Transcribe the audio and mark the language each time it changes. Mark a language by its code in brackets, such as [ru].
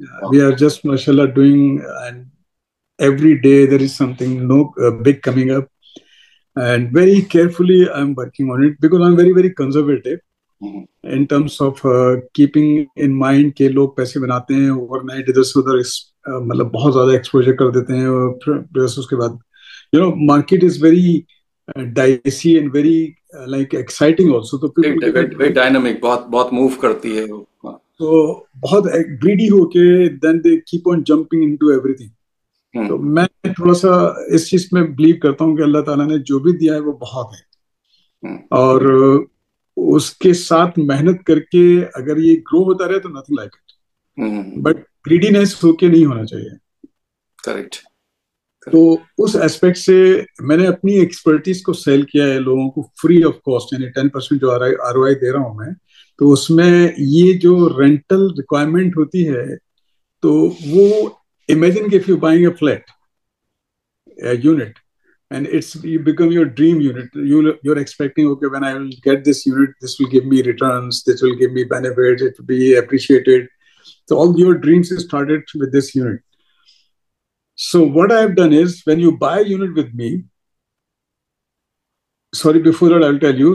[en] we are just, mashallah, doing, and every day there is something big coming up, and very carefully I'm working on it because I'm very, very conservative in terms of keeping in mind [ur] کہ لوگ پیسے بناتے ہیں over night ادھر سے ادھر مطلب بہت زیادہ ایکسپوجر کر دیتے ہیں اور پھر اس کے بعد [en] market is very dicey and very like exciting also. So people very dynamic, بہت move [ur] کرتی ہے. [en] So بہت greedy [ur] ہو کے [en] then they keep on jumping into everything. [ur] تو میں تھوڑا سا اس چیز میں بلیو کرتا ہوں کہ اللہ تعالیٰ نے جو بھی دیا ہے وہ بہت ہے, اور اس کے ساتھ محنت کر کے اگر یہ گرو ہوتا رہے تو [en] nothing like it, [ur] but greediness ہو کے نہیں ہونا چاہیے. [en] Correct. [ur] تو اس ایسپیکٹ سے میں نے اپنی ایکسپرٹیز کو سیل کیا ہے لوگوں کو فری آف کاسٹ, یعنی 10% جو ROI دے رہا ہوں میں, تو اس میں یہ جو رینٹل ریکوائرمنٹ ہوتی ہے تو وہ [en] imagine if you're buying a flat, a unit, and you become your dream unit. You're expecting, okay, when I will get this unit, this will give me returns, this will give me benefits, it will be appreciated. So all your dreams started with this unit. So what I have done is, when you buy a unit with me, sorry, before that I'll tell you.